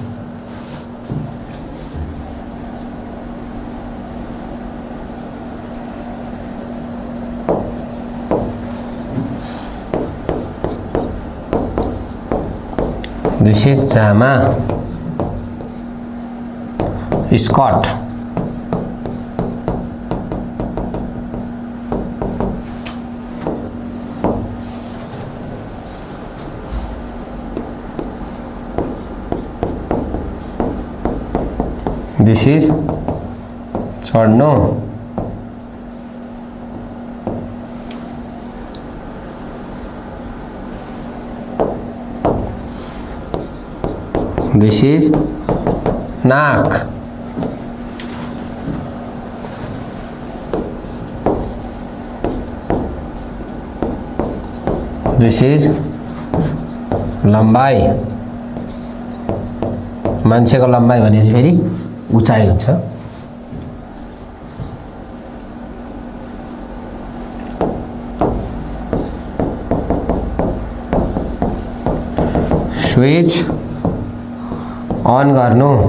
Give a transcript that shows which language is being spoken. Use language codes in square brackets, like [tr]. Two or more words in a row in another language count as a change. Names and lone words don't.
[en] This is जामा स्कर्ट This is चढ्नु This is नाक This is [ne] लम्बाई मान्छेको लम्बाई भनेपछि फेरि उचाइ हुन्छ [en] switch on [ne] गर्नु